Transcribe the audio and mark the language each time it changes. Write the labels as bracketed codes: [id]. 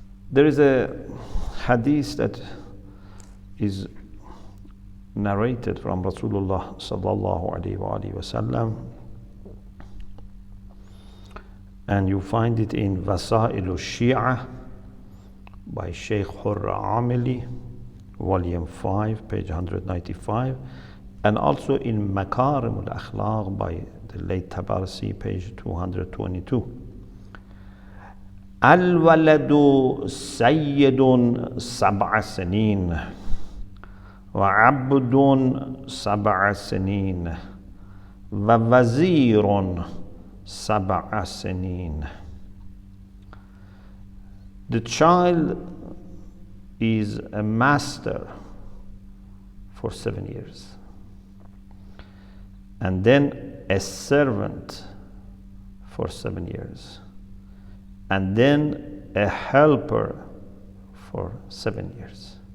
[en] There is a hadith that is narrated from Rasulullah sallallahu alaihi wasallam, and you find it in Wasailu Shia by Sheikh Amili, volume 5, page 195, and also in Makarim al-Akhlaq by the late Tabarsi, page 222. [ar] Al-waladu sayyidun 7 sinin وعبد 7 سنين ووزير 7 سنين. [en] The child is a master for 7 years, and then a servant for 7 years, and then a helper for 7 years.